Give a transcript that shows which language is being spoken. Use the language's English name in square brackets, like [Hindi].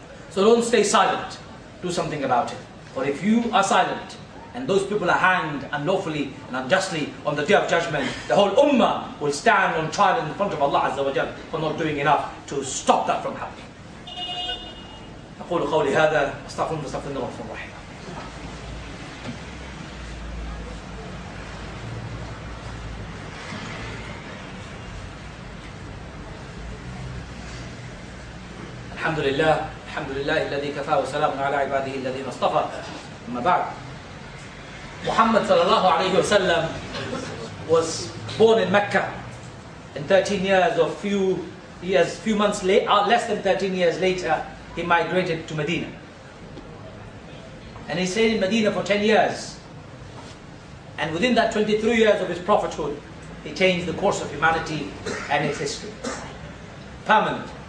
[English] So don't stay silent. Do something about it. For if you are silent, and those people are hanged unlawfully and unjustly on the day of judgment, the whole ummah will stand on trial in front of Allah Azza wa Jal for not doing enough to stop that from happening. [Arabic] أقول قولي هذا أستغفر الله الغفور الرحيم. الحمد لله الذي كفى وسلام على عباده الذين اصطفى. أما بعد. [English] Muhammad sallallahu alayhi wa sallam was born in Mecca, and 13 years or few months later, less than 13 years later, he migrated to Medina. And he stayed in Medina for 10 years. And within that 23 years of his prophethood, he changed the course of humanity and its history. Permanent.